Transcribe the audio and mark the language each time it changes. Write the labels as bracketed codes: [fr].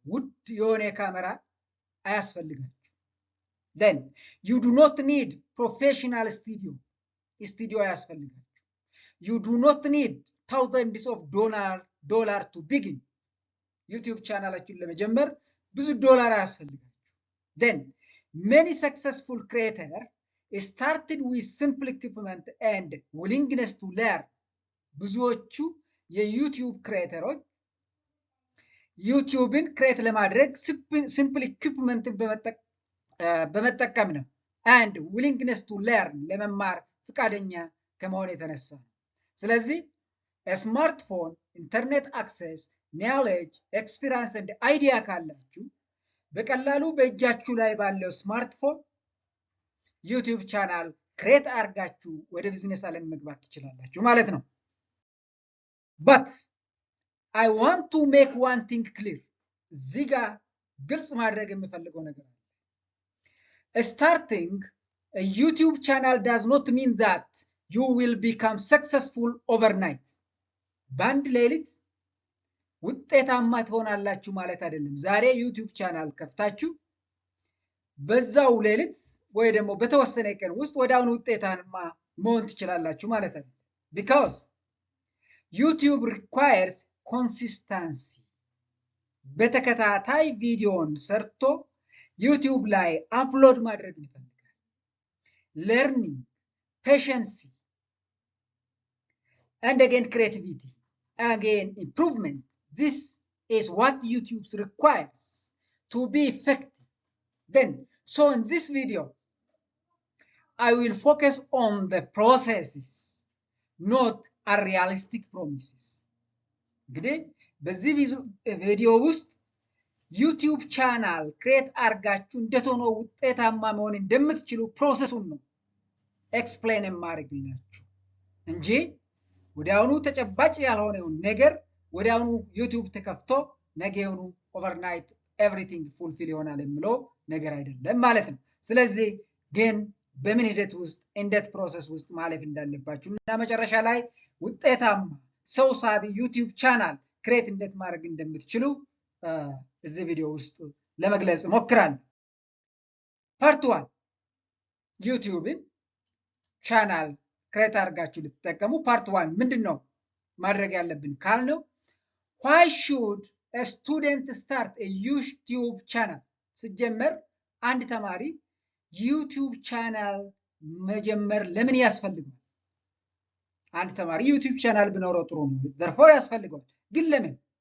[am] ውድ የሆነ ካሜራ አያስፈልጋችሁ። [en] then you do not need professional studio [am] አያስፈልጋችሁ። [en] you do not need thousands of dollar to begin. [am] ዩቲዩብ ቻናላችሁን ለመጀመር ብዙ ዶላር አያስፈልጋችሁ። [en] then many successful creators started with simple equipment and willingness to learn. [am] ብዙዎቹ የዩቲዩብ ክሬተሮች ዩቲዩብን ክሬት ለማድረግ ሲምፕል ኢኩፕመንትን በመጠቀም ነው። [en] and willingness to learn [am] ለመማር ፍቃደኛ ከመሆን የተነሳ ነው። ስለዚህ ስማርትፎን፣ ኢንተርኔት አክሰስ፣ ኖሌጅ፣ ኤክስፒሪየንስ and አይዲያ ካላችሁ በቀላሉ በእጃችሁ ላይ ባለው ስማርትፎን ዩቲዩብ ቻናል ክሬት አድርጋችሁ ወደ ቢዝነስ ዓለም መግባት ትችላላችሁ ማለት ነው። [en] but I want to make one thing clear. [am] እዚህ ጋር ግልጽ ማድረግ የምፈልገው ነገር አለ። [en] starting a YouTube channel does not mean that you will become successful overnight. [am] በአንድ ሌሊት ውጤታማ ትሆናላችሁ ማለት አይደለም። ዛሬ ዩቲዩብ ቻናል ከፍታችሁ በዛው ሌሊት ወይ ደግሞ በተወሰነ ቀን ውስጥ ወደ አሁን ውጤታማ መሆን ትችላላችሁ ማለት አይደለም። [en] because YouTube requires consistency. [am] በተከታታይ ቪዲዮን ሰርቶ ዩቲዩብ ላይ አፕሎድ ማድረግ ይፈልጋል። [en] learning, patience, and again creativity, again improvement. This is what YouTube requires to be effective. Then, so in this video, I will focus on the processes, not unrealistic promises. [am] እንግዲህ በዚህ ቪዲዮ ውስጥ ዩቲዩብ ቻናል ክሬት አርጋችሁ እንዴት ሆኖ ውጤታማ መሆን እንደምትችሉ ፕሮሰሱን ነው ኤክስፕሌን የማደርግላችሁ እንጂ ወዲያውኑ ተጨባጭ ያልሆነውን ነገር ወዲያውኑ ዩቲዩብ ተከፍቶ ነገውኑ ኦቨርናይት ኤቭሪቲንግ ፉልፊል ይሆናል የሚለው ነገር አይደለም ማለት ነው። ስለዚህ ግን በምን ሂደት ውስጥ እንዴት ፕሮሰስ ውስጥ ማለፍ እንዳለባችሁ እና መጨረሻ ላይ ውጤታማ ሰው ሳቢ ዩቲዩብ ቻናል ክሬት እንዴት ማድረግ እንደምትችሉ እዚህ ቪዲዮ ውስጥ ለመግለጽ ሞክራለሁ። ፓርት 1 ዩቲዩብን ቻናል ክሬት አድርጋችሁ ልትጠቀሙ ፓርት 1 ምንድነው ማድረግ ያለብን ካልነው [en] why should a student start a YouTube channel [am] ሲጀመር አንድ ተማሪ YouTube ቻናል መጀመር ለምን ያስፈልጋል አንድ ተማሪ YouTube ቻናል ቢኖረው ጥሩ ነው therefore ያስፈልጋል ግን ለምን